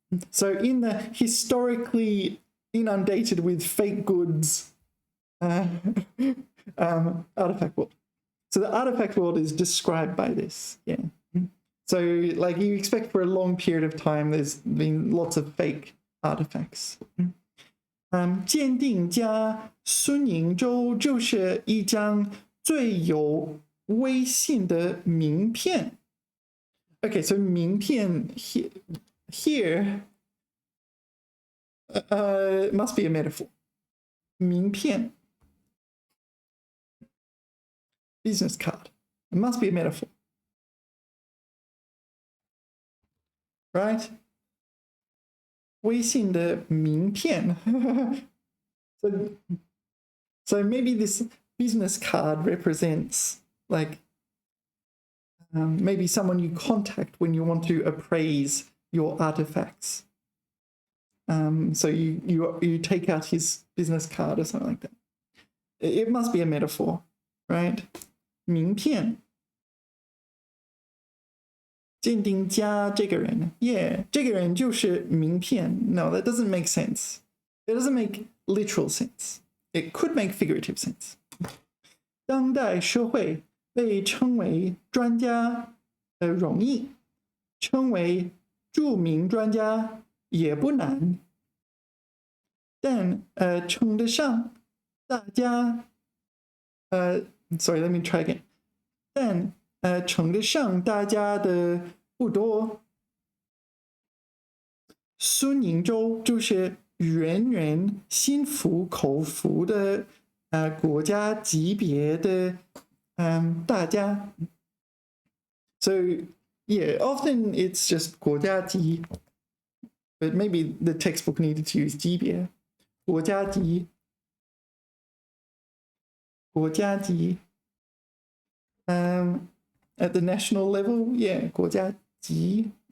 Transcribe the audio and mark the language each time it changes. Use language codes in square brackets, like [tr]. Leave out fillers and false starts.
[en] So in the historically inundated with fake goods artifact world. So the artifact world is described by this. Yeah. So like you expect for a long period of time, there's been lots of fake artifacts. [zh] 鉴定家孙宁州就是一张最有威信的名片。 [en] Okay, so 名片 here must be a metaphor. 名片 business card. It must be a metaphor. Right? [zh] 微信的名片 [en] so maybe this business card represents like maybe someone you contact when you want to appraise your artifacts. So you take out his business card or something like that. It must be a metaphor, right? [zh] 名片鉴定家这个人 Yeah, 这个人就是名片 [en] No, that doesn't make sense. It doesn't make literal sense. It could make figurative sense. [zh] 当代社会被称为专家容易，称为著名专家也不难，但称得上大家 [en] sorry, let me try again. [zh] 但称得上大家的不多。孙宁州就是人人心服口服的国家级别的大家。 [en] So yeah, often it's just 国家级 but maybe the textbook needed to use 级别。 [zh] 国家级，国家级。 [en] At the national level, yeah, 国家级。